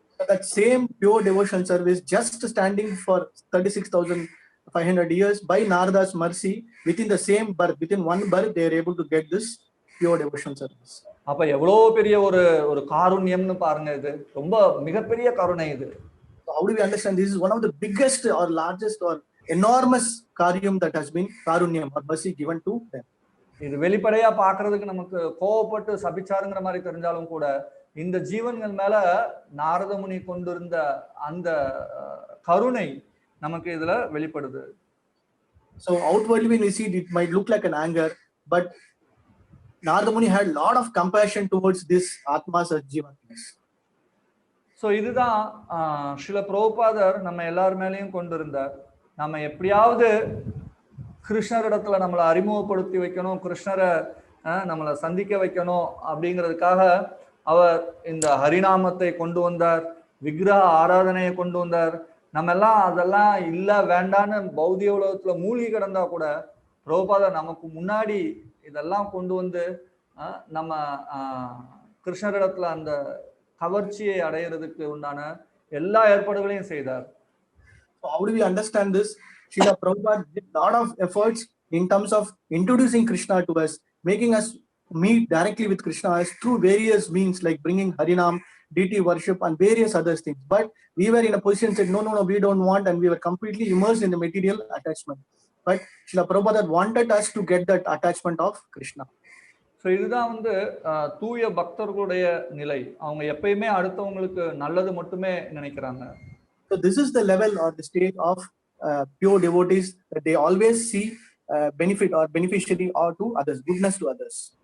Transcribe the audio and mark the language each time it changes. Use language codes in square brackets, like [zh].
[en] That same pure devotional service, just standing for 36,500 years by Narada's mercy, within the same birth, within one birth, they are able to get this pure devotional service. [ta] அப்ப எவ்வளவு பெரிய ஒரு காருண்யம்னு பாருங்க. இது ரொம்ப மிகப்பெரிய கருணை இது. [en] So how do we understand? This is one of the biggest or largest or enormous karyam that has been karunyam or mercy given to them. [ta] இது வெளிப்படையா பாக்குறதுக்கு நமக்கு கோவப்பட்டு சபிச்சாருங்கிற மாதிரி தெரிஞ்சாலும் கூட இந்த ஜீவன்கள் மேல நாரத முனி கொண்டிருந்த அந்த கருணை நமக்கு இதுல வெளிப்படுது. [en] So outwardly when we see it might look like an anger, but Narada Muni had a lot of compassion towards this atmas as jivatmas. [ta] So இதுதான் ஸ்ரீல பிரபுபாதர் நம்ம எல்லார் மேலேயும் கொண்டிருந்தார். நம்ம எப்படியாவது கிருஷ்ணரிடத்துல நம்மளை அறிமுகப்படுத்தி வைக்கணும், கிருஷ்ணரை நம்மளை சந்திக்க வைக்கணும் அப்படிங்கிறதுக்காக அவர் இந்த ஹரிநாமத்தை கொண்டு வந்தார், விக்கிரக ஆராதனையை கொண்டு வந்தார். நம்ம எல்லாம் அதெல்லாம் இல்ல வேண்டான்னு பௌதிக உலகத்துல மூழ்கி கிடந்தா கூட பிரபுபாதர் நமக்கு முன்னாடி இதெல்லாம் கொண்டு வந்து நம்ம கிருஷ்ணரிடத்துல அந்த கவர்ச்சியை அடையிறதுக்கு உண்டான எல்லா ஏற்பாடுகளையும் செய்தார். [en] So how do we understand this? Srila Prabhupada did a lot of efforts in terms of introducing Krishna to us, making us meet directly with Krishna through various means like bringing Harinam, deity worship and various other things. But we were in a position said, no, we don't want, and we were completely immersed in the material attachment. But Srila Prabhupada wanted us to get that attachment of Krishna. [ta] So இதுதான் வந்து தூய பக்தர்களுடைய நிலை. அவங்க எப்பயுமே அடுத்தவங்களுக்கு நல்லது மட்டுமே நினைக்கிறாங்க. [en] So this is the level or the state of pure devotees, that they always see benefit or beneficiary or to others, goodness to others.